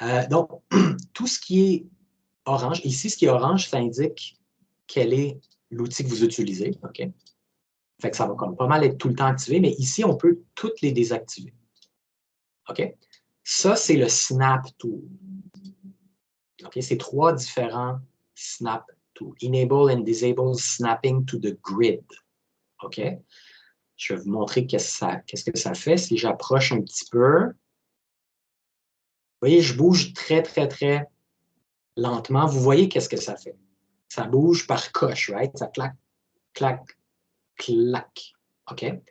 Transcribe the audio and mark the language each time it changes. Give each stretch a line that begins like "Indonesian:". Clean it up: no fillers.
French: Donc, tout ce qui est orange, ici, ce qui est orange, ça indique quel est l'outil que vous utilisez. OK. Fait que ça va comme pas mal être tout le temps activé, mais ici, on peut toutes les désactiver. OK? Ça, c'est le Snap Tool. OK? C'est 3 différents Snap Tools.
English: Enable and Disable Snapping to the Grid. OK?
French: Je vais vous montrer qu'est-ce que ça fait. Si j'approche un petit peu, vous voyez, je bouge très, très, très lentement. Vous voyez qu'est-ce que ça fait. Ça bouge par coche,
English: right?
French: Ça claque, claque, claque. OK?